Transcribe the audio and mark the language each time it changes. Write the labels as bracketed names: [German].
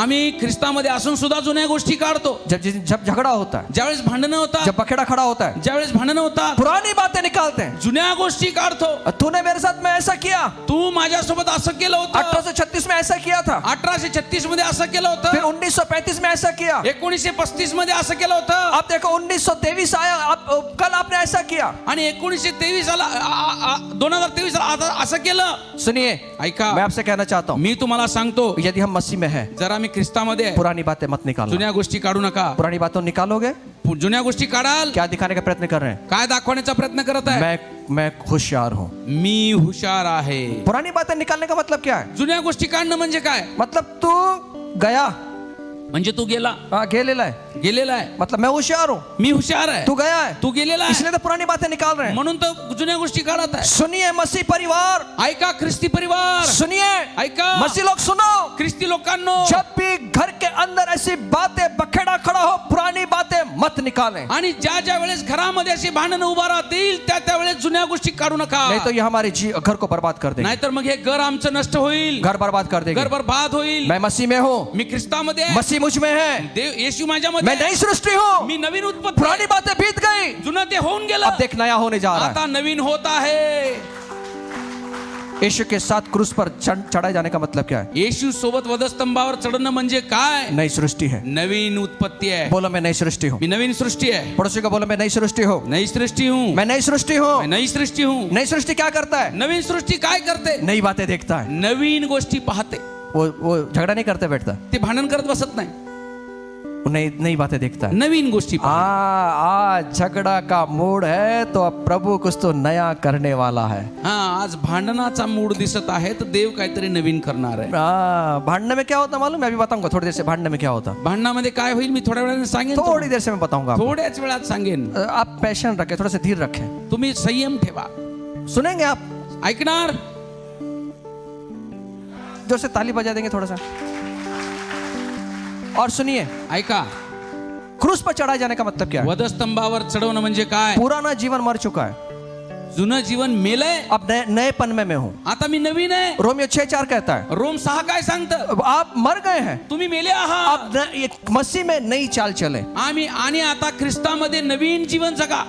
[Marathi] आम्ही ख्रिस्तामध्ये असून सुद्धा जुन्या गोष्टी काढतो। [Hindi] जब झगड़ा होता है, [Marathi] ज्यावेळेस भांडणं होतात, [Hindi] जब बखेड़ा खड़ा होता है, [Marathi] ज्यावेळेस भांडणं होतात, [Hindi] पुरानी बातें निकालते हैं। [Marathi] जुन्या गोष्टी काढतो। [Hindi] तूने मेरे साथ में ऐसा किया, [Marathi] तू माझ्यासोबत असं केलं होतं, [Hindi] 1836 में ऐसा किया था, [Marathi] 1836 मध्ये असं केलं [Hindi] फिर [Marathi] होतं, [Hindi] 1935 में ऐसा किया, [Marathi] 1935 मध्ये असं केलं होतं, [Hindi] आप देखो 1923 आया, कल आपने ऐसा किया। [Marathi] आणि 1923 साला 2023 साला आता असं केलं। [Hindi] सुनिए, [Marathi] ऐका, [Hindi] मैं आपसे कहना चाहता हूँ, [Marathi] मी तुम्हाला सांगतो, [Hindi] यदि हम मसीह में हैं, [Marathi] जर आम्ही ख्रिस्तामध्ये आहे, [Hindi] पुरानी बातें मत निकालो। [Marathi] जुन्या गोष्टी काढू नका। [Hindi] पुरानी बातों निकालोगे, [Marathi] जुन्या गोष्टी काढाल, [Hindi] क्या दिखाने का प्रयत्न कर रहे हैं? [Marathi] काय दाखवण्याचा प्रयत्न करत आहे? [Hindi] मैं होशियार हूँ। [Marathi] मी हुशार आहे। [Hindi] पुरानी बातें निकालने का मतलब क्या है? [Marathi] जुन्या गोष्टी काढणं म्हणजे काय? [Hindi] मतलब तू गया, [Marathi] म्हणजे तू गेला, गेलेला है, गेलेला आहे, [Hindi] मतलब मैं होशियार हूँ, [Marathi] मी हुशार आहे, [Hindi] तू गया है, [Marathi] तू गेलेला आहे, [Hindi] इसलिए तो पुरानी बातें निकाल रहे हैं। [Marathi] म्हणून तर जुन्या गोष्टी काढत आहे। [Hindi] सुनिए मसीह परिवार, [Marathi] ऐका ख्रिस्ती परिवार, [Hindi] सुनिए [Marathi] ऐका [Hindi] मसीह लोग, सुनो, [Marathi] ख्रिस्ती लोकांनो, [Hindi] जब भी घर के अंदर ऐसी बातें बखेड़ा खड़ा हो, पुरानी बातें मत निकालें, [Marathi] आणि ज्या वेळेस घरामध्ये अशी भांडणं उभा राहतील त्या वेळेस जुन्या गोष्टी काढू नका, [Hindi] नहीं तो ये हमारे घर को बर्बाद कर देंगे, [Marathi] नाहीतर मग हे घर आमचं नष्ट होईल, [Hindi] घर बर्बाद कर देंगे। [Marathi] घर बर्बाद होईल। [Hindi] मैं मसीह में हूँ, [Marathi] मी ख्रिस्तामध्ये आहे, [Hindi] मसीह मुझ में है, [Marathi] देव येशू माझ्यामध्ये [Hindi] मैं [Marathi] आहे, [Hindi] नई सृष्टि हूँ, [Marathi] मी नवीन उत्पत्ती, [Hindi] पुरानी बातें बीत गई, [Marathi] जुनं ते होऊन गेलं, [Hindi] अब देख नया होने जा रहा है। [Marathi] आता नवीन होत आहे। [Hindi] यीशु के साथ क्रूस पर चढ़ाए जाने का मतलब क्या है? [Marathi] येशू सोबत वधस्तंभावर चढणं म्हणजे काय? [Hindi] नई सृष्टि है। [Marathi] नवीन उत्पत्ती आहे। [Hindi] बोलो मैं नई सृष्टि हूँ। [Marathi] मी नवीन सृष्टी आहे। [Hindi] पड़ोसी को बोलो मैं नई सृष्टि हूँ। नई सृष्टी हूँ। मैं नई सृष्टि हूँ। मैं नई सृष्टी हूँ। नई सृष्टि क्या करता है? [Marathi] नवीन सृष्टी काय करते? [Hindi] नई बातें देखता है, [Marathi] नवीन गोष्टी पाहते। [Hindi] वो झगड़ा नहीं करते बैठता, [Marathi] ते भांडण करत बसत नाही, [Hindi] वो नई बातें देखता है। [Marathi] नवीन गोष्टी [Hindi] आज झगड़ा का मूड है तो अब प्रभु कुछ तो नया करने वाला है। [Marathi] हाँ, आज भांडणाचा मूड दिसत आहे तर देव काहीतरी नवीन करणार आहे। [Hindi] भांडने में क्या होता मालूम? मैं अभी बताऊंगा थोड़ी देर से भांडने में क्या होता। [Marathi] भांडणामध्ये काय होईल मी थोड्या वेळाने सांगेन, [Hindi] थोड़ी देर से मैं बताऊंगा, [Marathi] थोड्याच वेळात सांगेन। [Hindi] आप पैशन रखें, थोड़ा सा धीर रखें, [Marathi] तुम्ही संयम ठेवा, [Hindi] सुनेंगे आप, [Marathi] ऐकणार। [Hindi] जोर से ताली बजा देंगे थोड़ा सा। और सुनिए, [Marathi] ऐका, [Hindi] क्रूस पर चढ़ाए जाने का मतलब क्या है? [Marathi] वधस्तंभावर चढवणं म्हणजे काय? [Hindi] पुराना जीवन मर चुका है, [Marathi] जुनं जीवन मेलय, [Hindi] अब नएपन में मैं हूँ। [Marathi] आता मी नवीन आहे। [Hindi] रोमियो 6:4 कहता है [Marathi] रोम 6 काय सांगतं? [Hindi] आप मर गए हैं, [Marathi] तुम्ही मेले आहात, [Hindi] अब मसीह में नई चाल चले। [Marathi] आम्ही आणि आता ख्रिस्तामध्ये नवीन जीवन जगा।